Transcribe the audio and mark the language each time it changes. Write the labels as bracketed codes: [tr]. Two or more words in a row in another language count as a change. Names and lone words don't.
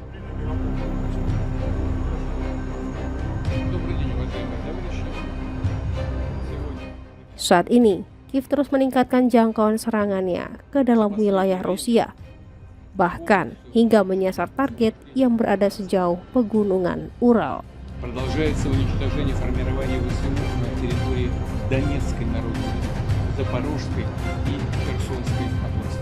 [id] Saat ini, Kiev terus meningkatkan jangkauan serangannya ke dalam wilayah Rusia, bahkan hingga menyasar target yang berada sejauh pegunungan Ural. [ru] Продолжается уничтожение формирования ВСУ на территории Донецкой народной, Запорожской и Херсонской области.